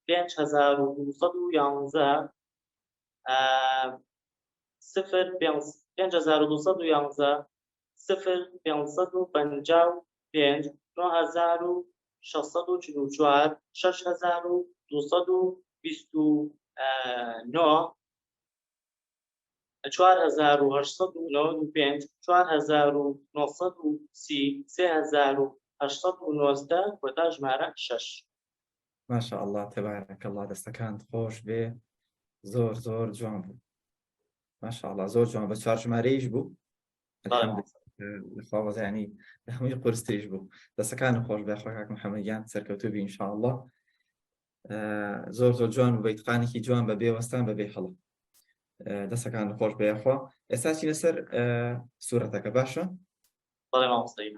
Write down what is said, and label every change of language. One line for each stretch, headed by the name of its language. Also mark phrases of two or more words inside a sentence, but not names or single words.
Central Kurdish: 5211 0 5211 0 555 9644 6229 4895 4930 3819 وتا ژمارە 6.
Arabic: ما شاء الله تبارك الله
Central Kurdish: دەستەکانت خۆش بێ زۆر زۆر جوان بوو.
Arabic: ما شاء الله
Central Kurdish: زۆر جوان بە چوار ژمارەیش بوو الحمد يعني هەمووی قورستریش بوو. دەستەکان خۆش بێ خۆکاک محەممەدیان سەرکەوتوبی ئینشاءالله. زۆر زۆر جوان و بەیتقانێکی جوان بە بێوەستان بە بێ هەڵە. دەستەکان خۆش بێخوا. ئێستا چینە سەر سوورەتەکە باشە؟ بەڵێ مامۆستای.